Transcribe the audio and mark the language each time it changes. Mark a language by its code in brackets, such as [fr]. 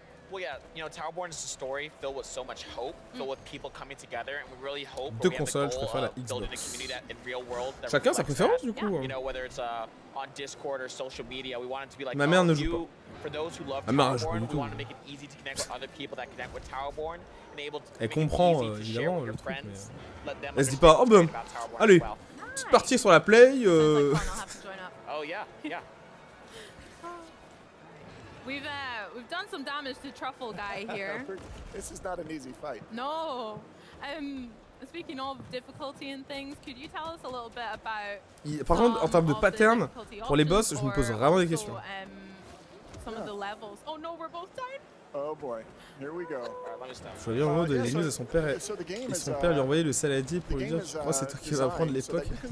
[en] Well, yeah, you know, Towerborne is a story filled with so much hope, filled with people coming together, and we really hope [fr] Deux consoles, je préfère la Xbox. Chacun sa préférence du coup. [en] You know, whether it's on Discord or social media, we want it to be like [fr] ma mère ne joue pas. [en] For those who love Towerborne, we want to make it easy to connect with other people that connect with Towerborne, and able to [fr] elle comprend évidemment le truc, mais elle se dit pas oh ben allez, petite partie sur la play. [en] Oh yeah, yeah. We've done some damage to Truffle Guy here. This is not an easy fight. No. Speaking of difficulty and things, could you tell us a little bit about? [fr] Par contre, en termes de pattern, pour les boss, je me pose vraiment des questions. [en] Some of the levels. Oh no, we're both dying. Oh boy, here we go. [fr] Je veux dire en mode les news à son père, et son père lui a envoyé le saladier pour lui dire je crois c'est toi qui vas prendre l'époque.